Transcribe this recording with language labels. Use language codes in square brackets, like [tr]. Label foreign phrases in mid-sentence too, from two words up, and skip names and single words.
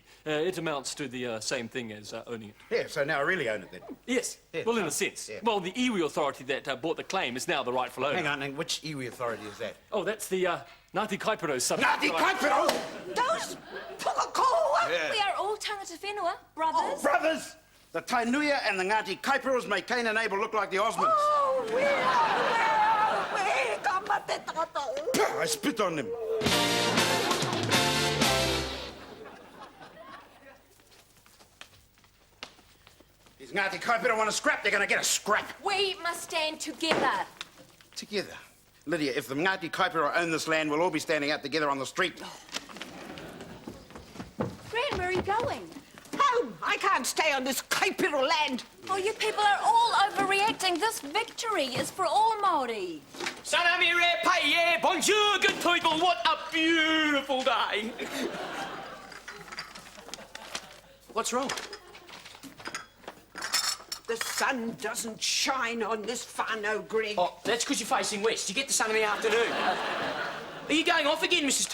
[en] It amounts to the same thing as owning it. Yeah, so now I really own it then. Yes, Yeah. well, in a sense. Yeah. Well, the iwi authority that bought the claim is now the rightful owner. Hang on, which iwi authority is that? Oh, that's the Ngāti Kaipiro sub... Ngāti Kaipiro! Those Pukakoa? Yeah. We are all [mi] tangata whenua, [en] brothers. Brothers! The Tainui and the Ngāti Kaipiros make Cain and Abel look like the Osmonds. Oh, where? Kamate tata. I spit on them. These Ngāti Kaipiro want to scrap, they're going to get a scrap. We must stand together. Together. Lydia, if the Ngāti Kaipiro own this land, we'll all be standing out together on the street. Gran, where are you going? Home. I can't stay on this Kaipiro land. Oh, you people are all overreacting. This victory is for all Māori. Sanami re pai, bonjour, good people. What a beautiful day. What's wrong? The sun doesn't shine on this whānau, Greg. Oh, that's because you're facing west. You get the sun in the afternoon. Are you going off again, Mrs.